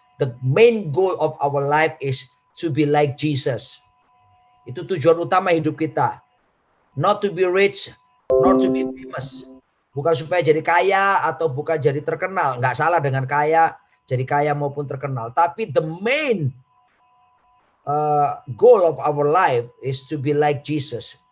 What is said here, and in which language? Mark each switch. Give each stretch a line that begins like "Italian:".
English: The main goal of our life is to be like Jesus.
Indonesian: Itu tujuan utama hidup kita.
English: Not to be rich, not to be famous.
Indonesian: Bukan supaya jadi kaya atau bukan jadi terkenal. Nggak salah dengan kaya, jadi kaya maupun terkenal. Tapi
English: the main goal of our life is to be like Jesus.